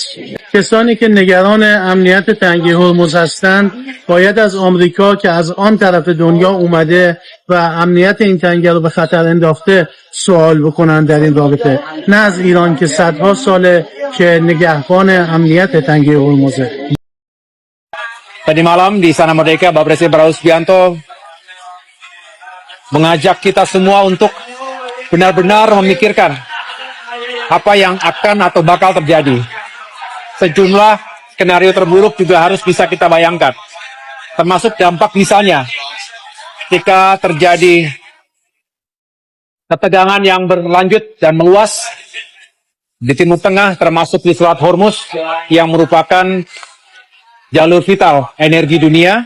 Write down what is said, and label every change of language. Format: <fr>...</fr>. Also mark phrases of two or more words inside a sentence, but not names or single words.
<fa>کسانی که نگران امنیت تنگه هرمز هستند باید از آمریکا که از آن طرف دنیا اومده و امنیت این تنگه رو به خطر انداخته سوال بکنن در این رابطه، نه از ایران که صدها ساله که نگهبان امنیت تنگه هرمزه.</fa> <id>Tadi malam di Istana Merdeka, Bapak Presiden Prabowo Subianto mengajak kita semua untuk benar-benar memikirkan apa yang akan atau bakal terjadi. Sejumlah skenario terburuk juga harus bisa kita bayangkan, termasuk dampak misalnya ketika terjadi ketegangan yang berlanjut dan meluas di Timur Tengah, termasuk di Selat Hormuz yang merupakan jalur vital energi dunia.</id>